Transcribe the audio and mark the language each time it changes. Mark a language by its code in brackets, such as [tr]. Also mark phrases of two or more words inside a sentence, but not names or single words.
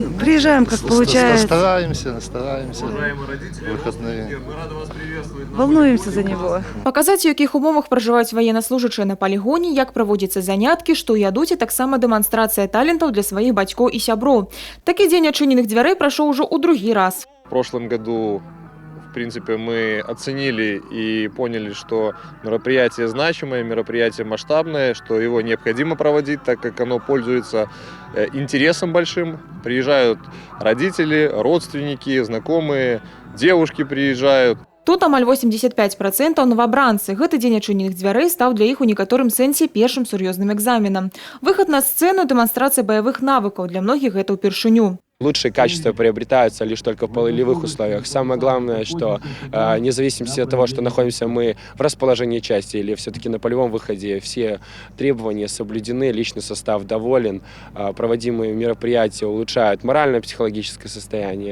[ru] Приезжаем, как получается. Стараемся. Родители, Выходные. мы рады вас приветствовать. Волнуемся за него. [be] Паказаць, у якіх умовах пражываюць ваеннаслужачыя на палігоне, як праводзяцца заняткі, што ядуць, і таксама дэманстрацыя талентаў для сваіх бацькоў і сяброў. Такі дзень адчыненых дзвярэй прайшоў ужо ў другі раз. [ru] В прошлом году, в принципе, мы оценили и поняли, что мероприятие значимое, мероприятие масштабное, что его необходимо проводить, так как оно пользуется интересом большим. Приезжают родители, родственники, знакомые, девушки приезжают. [be] Тут амаль 85% новабранцы. Гэты дзень адчыненых дзвярэй стаў для іх у некаторым сэнсе першым сур'ёзным экзаменам. Выхад на сцену, дэманстрацыя баявых навыкаў. Для многіх гэта ўпершыню. [ru] Лучшие качества приобретаются лишь только в полевых условиях. Самое главное, что вне зависимости от того, что находимся мы в расположении части или все-таки на полевом выходе, все требования соблюдены, личный состав доволен, проводимые мероприятия улучшают морально-психологическое состояние.